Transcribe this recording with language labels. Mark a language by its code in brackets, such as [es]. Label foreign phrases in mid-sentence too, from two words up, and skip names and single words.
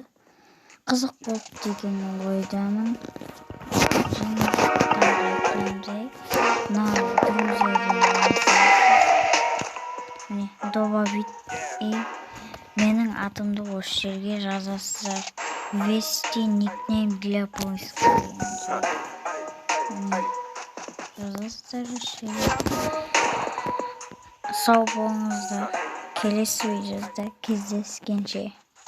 [kk] Қызық болып деген ойдамын. Міне, добавить менің атымды осы жерге жазасыздар. [ru] Ввести никнейм для поиска. [kk] Жазасыздар осы жерге. Сау болыңыздар. Келесі видеода кездескенше.